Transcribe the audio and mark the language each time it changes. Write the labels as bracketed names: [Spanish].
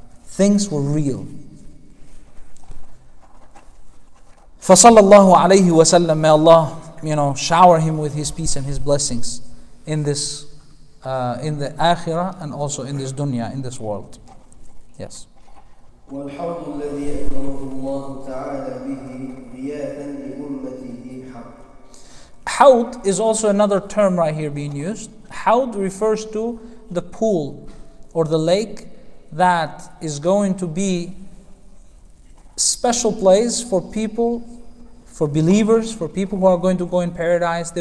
[English] Things were real. [Arabic] فَصَلَّى اللَّهُ عَلَيْهِ وَسَلَّمَ. [English] May Allah, shower him with His peace and His blessings in this, in the akhirah and also in this dunya, in this world. Yes. [Arabic] والحوض الذي أكرمه الله تعالى به ضيافا لأمته حق. [English] Hawd is also another term right here being used. Hawd refers to the pool or the lake that is going to be special place for people, for believers, for people who are going to go in paradise.